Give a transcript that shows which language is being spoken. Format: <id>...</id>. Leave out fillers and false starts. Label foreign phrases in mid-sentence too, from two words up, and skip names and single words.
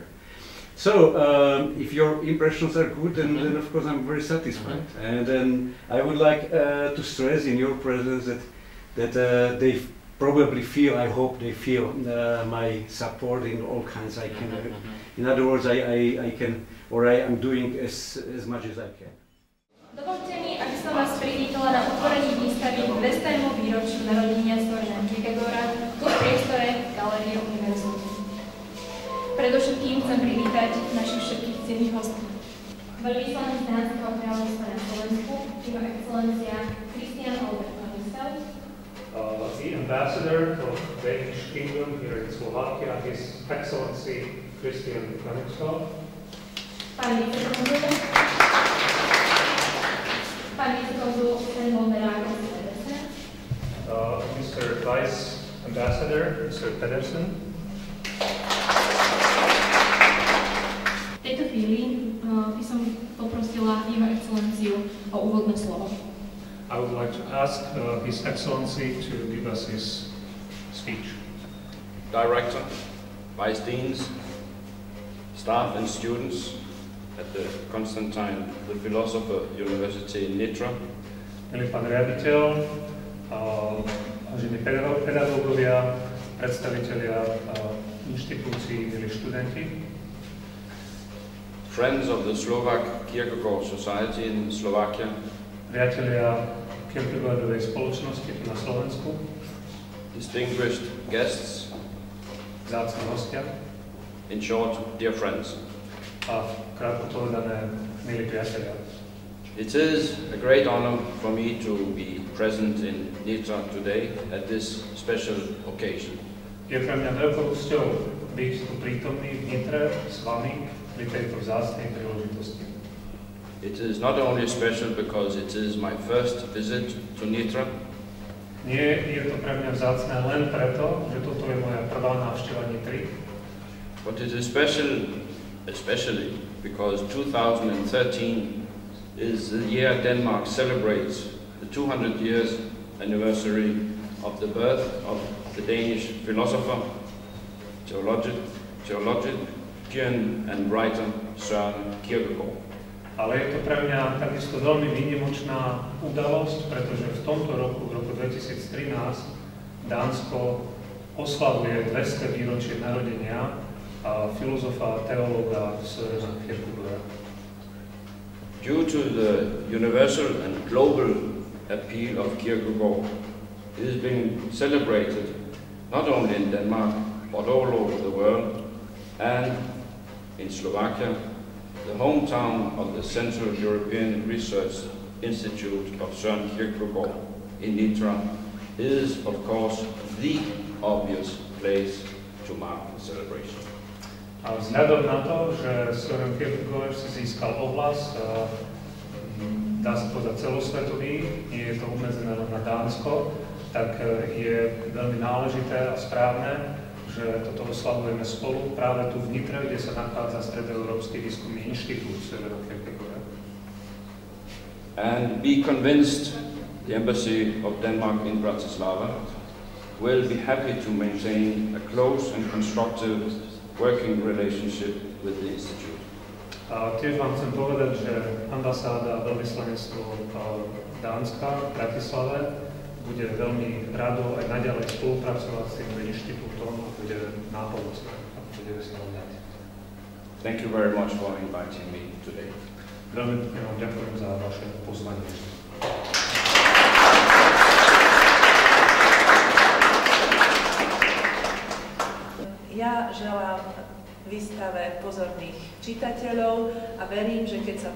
<en>So, if your impressions are good, then of course I'm very satisfied. And then I would like to stress in your presence that they probably feel, I hope they feel my support in all kinds I can. In other words, I can, or I am doing as much as I can.</en> <sk>Dovolte mi, aby som vás privítala na otvorení výstavy k 200. výročiu narodenia Sørena Kierkegaarda v priestore Galérie Univerzity. Predovšetkým chcem privítať našich všetkých cenných hostí. Veľvyslanec Dánskeho kráľovstva na Slovensku, jeho excelencia Albert Kønigsfeldt.</sk> <en>The ambassador of Danish Kingdom here in Slovakia, His Excellency Steen Bonde Steen Bonde Rákoczy Pedersen. Mr. Vice Ambassador, Mr. Pedersen.</en> <sk>V tejto chvíli by som poprosila jeho excelenciu o úvodné slovo.</sk> <en>I would like to ask His Excellency to give us his speech. Director, Vice Deans, staff and students at the Constantine the Philosopher University in Nitre.</en> <sk>Milý pán riaditeľ, vážení pedagógovia, predstavitelia inštitúcií, milí študenti.</sk> <en>Friends of the Slovak Kierkegaard Society in Slovakia.</en> <sk>Priatelia Kierkegaardovej spoločnosti tu na Slovensku.</sk> <en>Distinguished guests.</en> <sk>Vzácni hostia.</sk> <en>In short, dear friends.</en> <sk>A krátko povedané, milí priatelia.</sk> <en>It is a great honor for me to be present in Nitre today at this special occasion.</en> <sk>Je pre mňa veľkou cťou byť tu prítomný v Nitre s vami pri tejto vzácnej príležitosti.</sk> <en>It is not only special because it is my first visit to Nitre.</en> <sk>Nie je to pre mňa vzácne len preto, že toto je moja prvá návšteva Nitry.</sk> <en>But it is special especially because 2013 is the year Denmark celebrates the 200 years anniversary of the birth of the Danish philosopher, theologian and writer Sørena Kierkegaarda.</en> <sk>Ale je to pre mňa takisto veľmi výnimočná udalosť, pretože v tomto roku, v roku 2013, Dánsko oslavuje 200 výročie narodenia filozofa a teológa Sørena Kierkegaarda.</sk> <en>Due to the universal and global appeal of Kierkegaard, it is being celebrated not only in Denmark, but all over the world, and in Slovakia, the hometown of the Central European Research Institute of Sørena Kierkegaard in Nitre is, of course, the obvious place to mark the celebration.</en> <sk>A vzhľadom na to, že Sørena Kierkegaard si získal ohlas, dá sa povedať celosvetový, nie je to obmedzené len na Dánsko, tak je veľmi náležité a správne, že toto oslavujeme spolu práve tu v Nitre, kde sa nachádza Stredoeurópsky výskumný inštitút Sørena Kierkegaarda.</sk> <en>And be convinced the Embassy of Denmark in Bratislava will be happy to maintain a close and constructive working relationship with the Institute.</en> <sk>A tiež vám chcem povedať, že ambasáda a veľvyslanectvo Dánska v Bratislave bude veľmi rado aj naďalej spolupracovať s týmto inštitútom a bude nápomocné a bude sa vám dať.</sk> <en>Thank you very much for inviting me today.</en> <sk>Veľmi pekne vám ďakujem za vaše pozvanie. Ja želám výstave pozorných čitateľov a verím, že keď sa</sk>